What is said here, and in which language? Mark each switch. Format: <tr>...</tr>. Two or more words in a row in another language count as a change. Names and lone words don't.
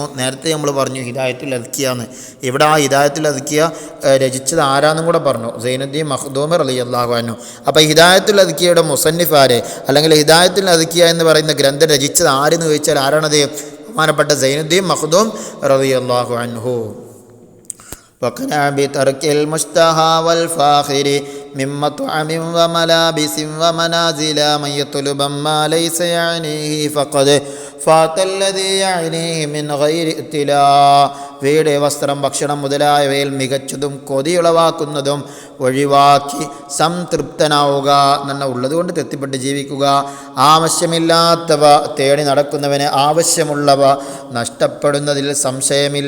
<ml>നേരത്തെ നമ്മൾ പറഞ്ഞു ഹിദായത്തുൽ അദ്കിയ എന്ന്. ഇവിടെ ആ ഹിദായത്തുൽ അദ്കിയ രചിച്ചത് ആരാന്നും കൂടെ പറഞ്ഞു, സൈനുദ്ദീൻ മഖ്ദൂം</ml> <ar>رضي الله عنه.</ar> <ml>അപ്പോൾ ഹിദായത്തുൽ അദ്കിയയുടെ മുസന്നിഫ് ആര്, അല്ലെങ്കിൽ ഹിദായത്തുൽ അദ്കിയ എന്ന് പറയുന്ന ഗ്രന്ഥം രചിച്ചത് ആരെന്ന് ചോദിച്ചാൽ ആരാണത്? ബഹുമാനപ്പെട്ട സൈനുദ്ദീൻ മഖ്ദൂം</ml> <ar>رضي الله عنه. وقنع بترك المشتهى والفاخر من مطعم وملابس ومنازل من يطلب ما ليس يعنيه فقد فات الذي يعنيه من غير ابتلاء.</ar> <ml>വീട്, വസ്ത്രം, ഭക്ഷണം മുതലായവയിൽ മികച്ചതും കൊതിയുളവാക്കുന്നതും ഒഴിവാക്കി സംതൃപ്തനാവുക എന്ന ഉള്ളതുകൊണ്ട് തൃപ്തിപ്പെട്ട് ജീവിക്കുക. ആവശ്യമില്ലാത്തവ തേടി നടക്കുന്നവന് ആവശ്യമുള്ളവ നഷ്ടപ്പെടുന്നതിൽ സംശയമില്ല.</ml>